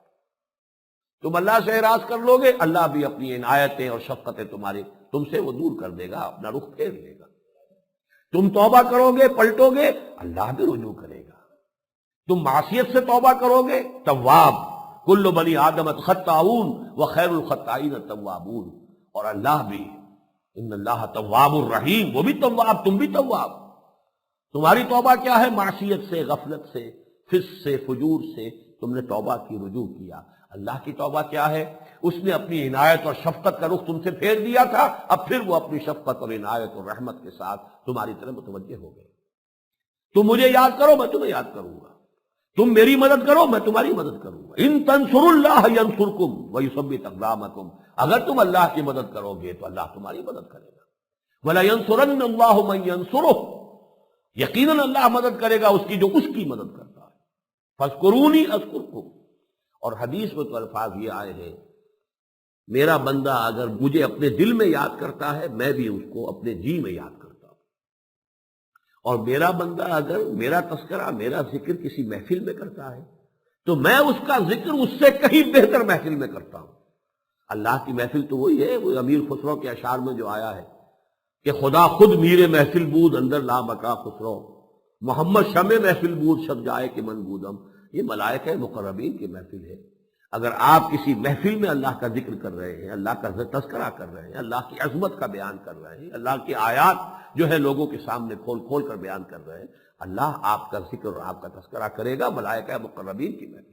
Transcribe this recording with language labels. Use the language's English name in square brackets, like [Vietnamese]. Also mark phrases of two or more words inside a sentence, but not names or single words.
[Urdu] تم اللہ سے اعراض کر لو گے، اللہ بھی اپنی عنایتیں اور شفقتیں تم سے وہ دور کر دے گا، اپنا رخ پھیر لے گا۔ تم توبہ کرو گے، پلٹو گے، اللہ بھی رجوع کرے گا۔ تم معصیت سے توبہ کرو گے، تواب، [Arabic] کل بنی آدم خطاؤون وخیر الخطائین التوابون، [Urdu] اور اللہ بھی، [Arabic] ان اللہ تواب الرحیم، [Urdu] وہ بھی تواب، تم بھی تواب۔ تمہاری توبہ کیا ہے؟ معصیت سے، غفلت سے، فسق سے، فجور سے تم نے توبہ کی، رجوع کیا۔ اللہ کی توبہ کیا ہے؟ اس نے اپنی عنایت اور شفقت کا رخ تم سے پھیر دیا تھا، اب پھر وہ اپنی شفقت اور عنایت اور رحمت کے ساتھ تمہاری طرف متوجہ ہو گئے۔ تم مجھے یاد کرو، میں تمہیں یاد کروں گا۔ تم میری مدد کرو، میں تمہاری مدد کروں گا۔ [Arabic] ان تنصروا اللہ ینصرکم ویثبت اقدامکم، [Urdu] اگر تم اللہ کی مدد کرو گے تو اللہ تمہاری مدد کرے گا۔ [Arabic] وَلَيَنصُرَنَّ اللَّهُ مَن يَنصُرُهُ، [Urdu] یقیناً اللہ مدد کرے گا اس کی جو اس کی مدد کرتا ہے۔ [Arabic] فَاذْكُرُونِي أَذْكُرْكُمْ، [Urdu] اور حدیث میں تو الفاظ یہ آئے ہیں، میرا بندہ اگر مجھے اپنے دل میں یاد کرتا ہے، میں بھی اس کو اپنے جی میں یاد کرتا ہوں، اور میرا بندہ اگر میرا تذکرہ، میرا ذکر کسی محفل میں کرتا ہے تو میں اس کا ذکر اس سے کہیں بہتر محفل میں کرتا ہوں۔ اللہ کی محفل تو وہی ہے، وہ امیر خسرو کے اشعار میں جو آیا ہے کہ [Persian] خدا خود میر محفل بود اندر لا بقا خسرو، محمد شمع محفل بود شب جائے کہ من بودم، [Urdu] یہ ملائکہ مقربین کی محفل ہے۔ اگر آپ کسی محفل میں اللہ کا ذکر کر رہے ہیں، اللہ کا تذکرہ کر رہے ہیں، اللہ کی عظمت کا بیان کر رہے ہیں، اللہ کی آیات جو ہے لوگوں کے سامنے کھول کھول کر بیان کر رہے ہیں، اللہ آپ کا ذکر اور آپ کا تذکرہ کرے گا ملائکہ مقربین کی محفل۔